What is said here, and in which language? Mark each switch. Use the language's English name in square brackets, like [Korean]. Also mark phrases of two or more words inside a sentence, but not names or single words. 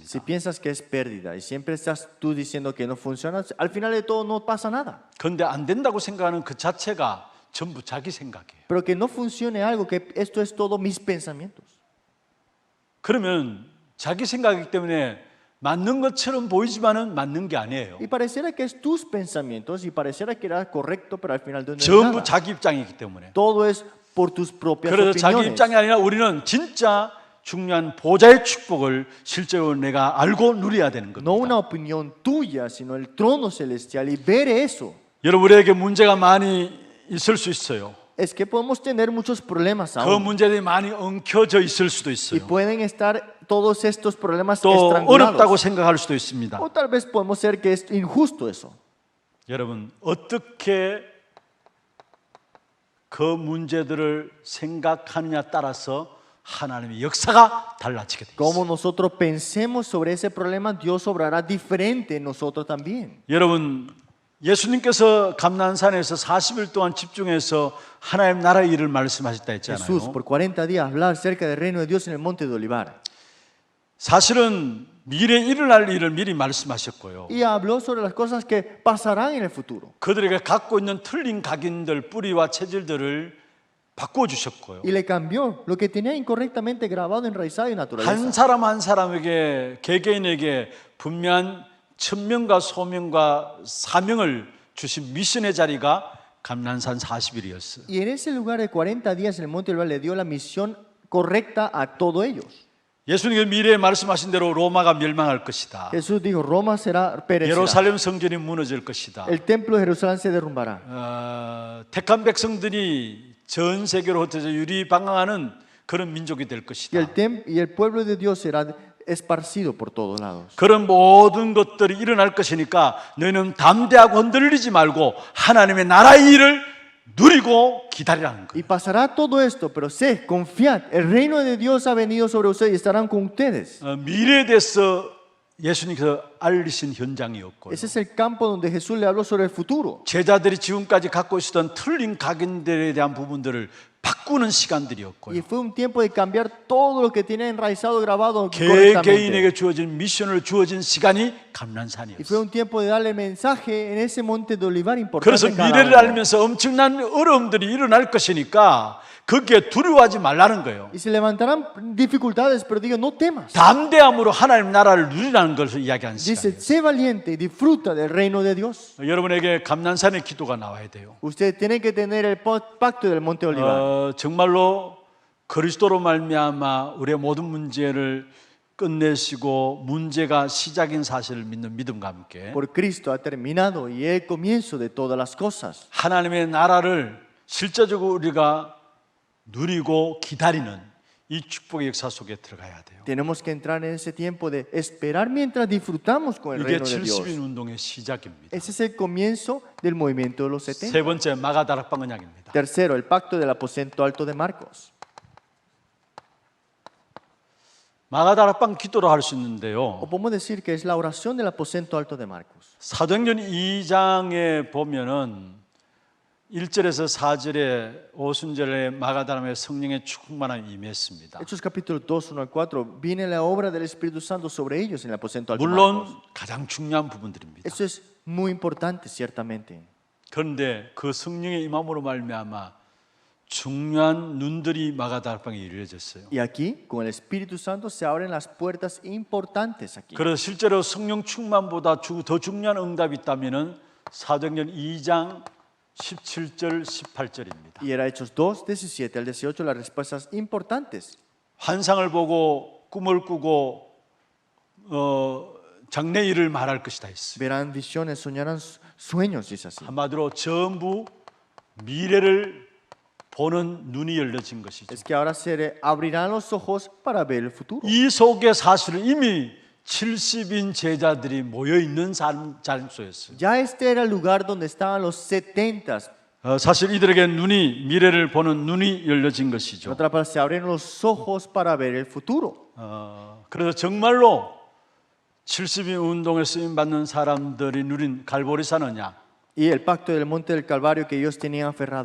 [Spanish] Si piensas que es pérdida y siempre estás tú diciendo que no funciona, al final de todo no pasa nada. [Korean] 그런데 안 된다고 생각하는 그 자체가 전부 자기 생각이에요. [Spanish] Pero que no funcione algo, que esto es todo mis pensamientos. [Korean] 그러면 자기 생각이기 때문에 맞는 것처럼 보이지만은 맞는 게 아니에요. [Spanish] Y pareciera que es tus pensamientos y pareciera que era correcto, pero al final no es [Korean] 전부 [Spanish] nada. [Korean] 자기 입장이기 때문에. [Spanish] Todo es por tus propias [Korean] 그래서 자기 [Spanish] opiniones. [Korean] 입장이 아니라 우리는 진짜 중요한 보좌의 축복을 실제로 내가 알고 누려야 되는 [Spanish] No una [Korean] 겁니다. [Spanish] opinión tuya, sino el trono celestial y ver eso. [Korean] 여러분 우리에게 문제가 많이 있을 수 있어요. [Spanish] Es que podemos tener muchos problemas [Korean] 그 [Spanish] aún. [Korean] 문제들이 많이 엉켜져 있을 수도 [Spanish] Y [Korean] 있어요. [Spanish] pueden estar todos estos problemas [Korean] 또 어렵다고 [Spanish] estrangulados. [Korean] 생각할 수도 있습니다. [Spanish] O tal vez podemos ser que es injusto eso. [Korean] 여러분 어떻게 그 문제들을 생각하느냐 따라서 하나님의 역사가 달라지게 돼 [Spanish] Como [Korean] 있어요. [Spanish] nosotros pensemos sobre ese problema, Dios obrará diferente en nosotros también. [Korean] 여러분 예수님께서 감난산에서 40일 동안 집중해서 하나님 나라의 일을 말씀하셨다 [Spanish] Jesús [Korean] 했잖아요. [Spanish] por 40 días hablar acerca del reino de Dios en el monte de Olivar. [Korean] 사실은 미래에 일어날 일을 미리 말씀하셨고요. [Spanish] Y habló sobre las cosas que pasarán en el futuro. [Korean] 그들에게 갖고 있는 틀린 각인들, 뿌리와 체질들을 바꿔 주셨고요. [Spanish] Y le cambió lo que tenía incorrectamente grabado, enraizado y [Korean] 한 [Spanish] naturaleza. [Korean] 사람 한 사람에게 개개인에게 분명한 천명과 소명과 사명을 주신 미션의 자리가 감난산 40일이었어요. [Spanish] Y en ese lugar de 40 días en el monte de Olivar le dio la misión correcta a todos ellos. [Korean] 예수님이 미래에 말씀하신 대로 로마가 멸망할 것이다. [Spanish] Jesús dijo, Roma será perecerá. [Korean] 예루살렘 성전이 무너질 것이다. [Spanish] El templo de Jerusalén se derrumbará. [Korean] 택한 백성들이 전 세계로 흩어져 유리방황하는 그런 민족이 될 [Spanish] Y [Korean] 것이다. [Spanish] y el pueblo de Dios será esparcido por todos lados. [Korean] 그런 모든 것들이 일어날 것이니까 너희는 담대하고 흔들리지 말고 하나님의 나라의 일을 누리고 기다리라는 [Spanish] Y [Korean] 거예요. [Spanish] pasará todo esto, pero sé, confiad, el reino de Dios ha venido sobre ustedes y estarán con ustedes. [Korean] 미래에 대해서 예수님께서 알리신 현장이었고요. [Spanish] Ese es el campo donde Jesús le habló sobre el futuro. [Korean] 제자들이 지금까지 갖고 있었던 틀린 각인들에 대한 부분들을 바꾸는 시간들이었고요. [Spanish] Y fue un tiempo de cambiar todo lo que tiene enraizado, grabado [Korean] 개개인에게 [Spanish] correctamente. [Korean] 주어진 미션을 주어진 시간이 [Spanish] Y fue [Korean] 감난산이었어요. [Spanish] un tiempo de darle mensaje en ese monte de olivar [Korean] 그래서 [Spanish] importante. cada [Korean] 미래를 [Spanish] uno. [Korean] 알면서 엄청난 어려움들이 일어날 것이니까 거기에 두려워하지 말라는 거예요. [Spanish] Y se levantarán dificultades, pero digo, no temas. [Korean] 담대함으로 하나님 나라를 누리라는 것을 이야기하는 [Spanish] Dice, [Korean] 시간이에요. [Spanish] sé valiente y disfruta del reino de Dios. [Korean] 여러분에게 감난산의 기도가 나와야 돼요. [Spanish] Usted tiene que tener el pacto del monte de olivar. [Korean] 정말로 그리스도로 말미암아 우리의 모든 문제를 끝내시고 문제가 시작인 사실을 믿는 믿음과 함께 [Spanish] Por Cristo ha terminado y es el comienzo de todas las cosas. [Korean] 하나님의 나라를 실제적으로 우리가 누리고 기다리는 이 축복의 역사 속에 들어가야 돼요. [Spanish] Tenemos que entrar en ese tiempo de esperar mientras disfrutamos con el [Korean] 이게 [Spanish] reino de Dios. [Korean] 70인 운동의 시작입니다. [Spanish] Ese es el comienzo del movimiento de los 70. [Korean] 세 번째 마가다락방 언약입니다. [Spanish] Tercero, el pacto del aposento alto de Marcos. [Korean] 마가다락방 기도로 할 수 [Spanish] O [Korean] 있는데요. [Spanish] podemos decir que es la oración del aposento alto de Marcos. [Korean] 사도행전 2장에 보면은 1절에서 4절에 오순절에 마가다락방에 성령의 충만함이 임했습니다. [Spanish] Hechos capítulo 2, 1 al 4, viene la obra del Espíritu Santo sobre ellos en el aposento alto de [Korean] 물론 [Spanish] Marcos. [Korean] 가장 중요한 부분들입니다. [Spanish] Eso es muy importante, ciertamente. [Korean] 그런데 그 성령의 임함으로 말미암아 중요한 눈들이 마가다락방에 열려졌어요. [Spanish] Y aquí, con el Espíritu Santo, se abren las puertas importantes aquí. [Korean] 그래서 실제로 성령 충만보다 더 중요한 응답이 있다면은 사도행전 2장 17절 18절입니다. [Spanish] Y era Hechos 2, 17 al 18, las respuestas importantes. [Korean] 환상을 보고 꿈을 꾸고 장래일을 말할 것이다 했어요. [Spanish] Verán visiones, soñarán sueños, dice así. [Korean] 한마디로 전부 미래를 보는 눈이 열려진 것이죠. [Spanish] Es que ahora se abrirán los ojos para ver el futuro. [Korean] 이 속에 사실은 이미 70인 제자들이 모여 있는 장소였어요. [Spanish] Ya este era el lugar donde estaban los 70. [Korean] 사실 이들에게 눈이 미래를 보는 눈이 열려진 [Spanish] En [Korean] 것이죠. [Spanish] otra parte, se abren los ojos para ver el futuro. [Korean] 그래서 정말로 70인 운동에 쓰임 받는 사람들이 누린 갈보리산 언약, [Spanish] Y el pacto del monte del Calvario que ellos tenían aferrado.